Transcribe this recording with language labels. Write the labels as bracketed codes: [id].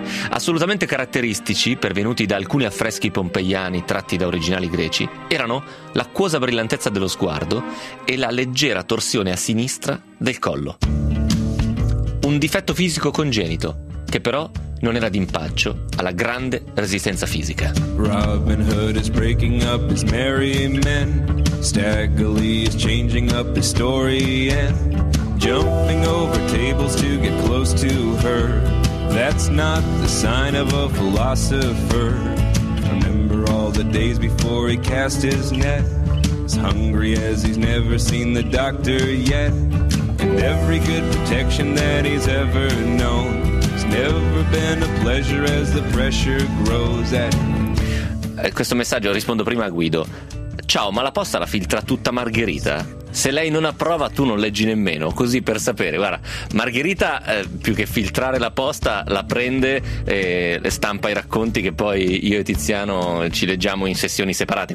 [it] Assolutamente caratteristici, pervenuti da alcuni affreschi pompeiani tratti da originali greci, erano l'acquosa brillantezza dello sguardo e la leggera torsione a sinistra del collo. Un difetto fisico congenito, che però non era d'impaccio alla grande resistenza fisica. [en] Robin Hood is breaking up his merry men, Stag Lee is changing up his story and jumping over tables to get close to her. That's not the sign of a philosopher. Remember all the days before he cast his net, as hungry as he's never seen the doctor yet. And every good protection that he's ever known, it's never been a pleasure as the pressure grows at him. [it] Questo messaggio rispondo prima a Guido. Ciao, ma la posta la filtra tutta Margherita? Se lei non approva, tu non leggi nemmeno, così per sapere. Guarda, Margherita, più che filtrare la posta, la prende e stampa i racconti che poi io e Tiziano ci leggiamo in sessioni separate.